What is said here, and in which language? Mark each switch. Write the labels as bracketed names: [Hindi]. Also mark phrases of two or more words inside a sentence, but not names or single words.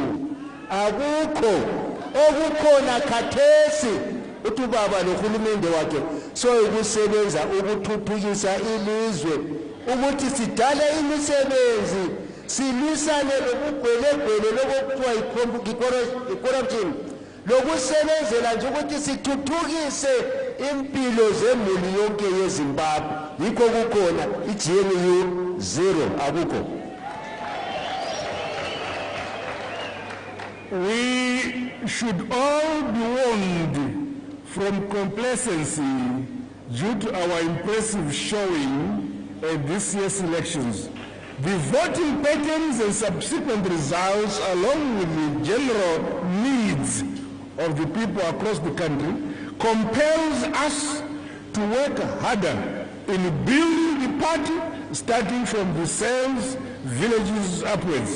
[North Ndebele] akukho okukhona khathesi uthi ubaba nohulumende wakhe soyikusebenza ukuthuthukisa ilizwe ukuthi sidale imisebenzi silwisane lobugwelegwele lokuthiwa i-corruption lokusebenzela nje ukuthi sithuthukise impilo zemuli yonke yeZimbabwe yikho kukhona i-GNU 0 akukho. [English] We should all be warned from complacency due to our impressive showing at this year's elections. The voting patterns and subsequent results, along with the general needs of the people across the country, compels us to work harder in building the party, starting from the cells, villages upwards.